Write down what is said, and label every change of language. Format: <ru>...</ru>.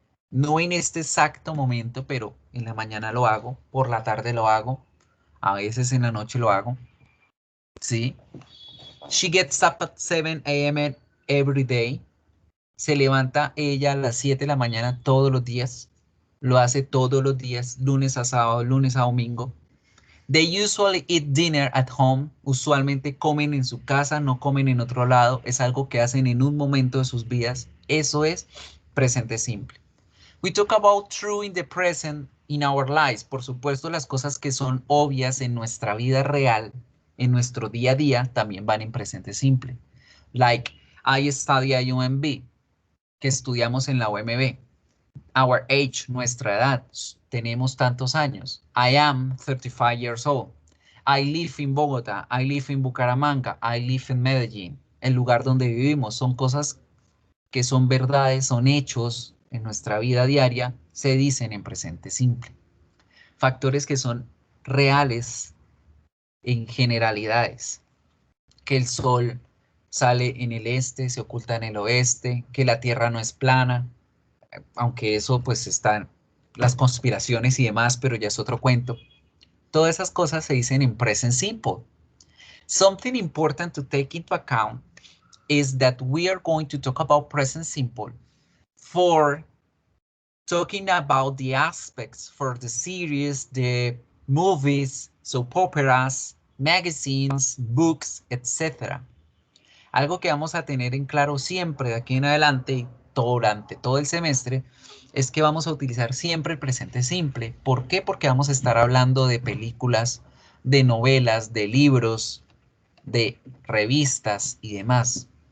<es>No en este exacto momento, pero en la mañana lo hago, por la tarde lo hago, a veces en la noche lo hago. ¿Sí?</es> <en>She gets up at 7 a.m. every day.</en> <es>Se levanta ella a las 7 de la mañana todos los días. Lo hace todos los días, lunes a sábado, lunes a domingo.</es> <en>They usually eat dinner at home.</en> <es>Usualmente comen en su casa, no comen en otro lado. Es algo que hacen en un momento de sus vidas. Eso es presente simple.</es> <en>We talk about true in the present in our lives.</en> <es>Por supuesto, las cosas que son obvias en nuestra vida real, en nuestro día a día, también van en presente simple.</es> <en>Like, I study at UMB,</en> <es>que estudiamos en la UMB.</es> <en>Our age,</en> <es>nuestra edad, tenemos tantos años.</es> <en>I am 35 years old. I live in Bogotá, I live in Bucaramanga, I live in Medellín.</en> <es>El lugar donde vivimos son cosas que son verdades, son hechos en nuestra vida diaria, se dicen en presente simple. Factores que son reales en generalidades. Que el sol sale en el este, se oculta en el oeste, que la tierra no es plana, aunque eso pues están las conspiraciones y demás, pero ya es otro cuento. Todas esas cosas se dicen en present simple.</es> <en>Something important to take into account is that we are going to talk about present simple for talking about the aspects for the series, the movies, soap operas, magazines, books, etc.</en> <es>Algo que vamos a tener en claro siempre de aquí en adelante, durante todo el semestre, es que vamos a utilizar siempre el presente simple. ¿Por qué? Porque vamos a estar hablando de películas, de novelas, de libros, de revistas y demás.</es>